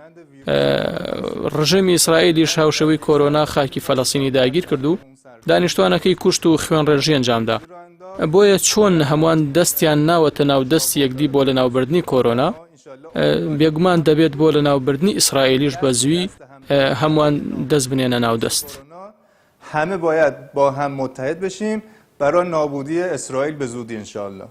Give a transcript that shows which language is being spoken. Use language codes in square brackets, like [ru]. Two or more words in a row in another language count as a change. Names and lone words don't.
[ckb] ڕژێمی ئیسرائیلیش هاوشەوەی کۆرۆنا خاکی فەلەستینی داگیر کرد و دانیشتوانەکەی کوشت و خوێن ڕێژی ئەنجامدا. بۆیە چۆن هەمووان دەستیان ناوەتە ناو دەستی یەکدی بۆ لە ناوبردنی کۆرۆنا بێگومان دەبێت بۆ لە ناوبردنی ئیسرائیلیش بە زووی هەمووان دەست بنێنە ناو دەست. [fa] همه باید با هم متحد بشیم برای نابودی اسرائیل به زودی انشاءالله.